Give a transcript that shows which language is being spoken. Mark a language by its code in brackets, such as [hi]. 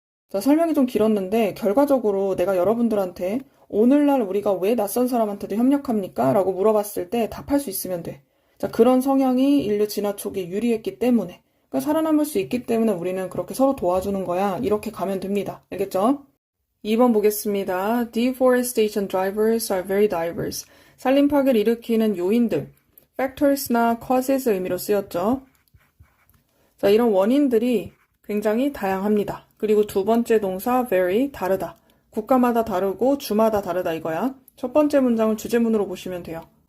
[ko] 자, 설명이 좀 길었는데 결과적으로 내가 여러분들한테 오늘날 우리가 왜 낯선 사람한테도 협력합니까? 라고 물어봤을 때 답할 수 있으면 돼. 자, 그런 성향이 인류 진화 초기에 유리했기 때문에 그러니까 살아남을 수 있기 때문에 우리는 그렇게 서로 도와주는 거야. 이렇게 가면 됩니다. 알겠죠? 2번 보겠습니다. [en] Deforestation drivers are very diverse. [ko] 산림 파괴를 일으키는 요인들, factors나 causes 의미로 쓰였죠. 자, 이런 원인들이 굉장히 다양합니다. 그리고 두 번째 동사 very, 다르다. 국가마다 다르고 주마다 다르다 이거야. 첫 번째 문장을 주제문으로 보시면 돼요.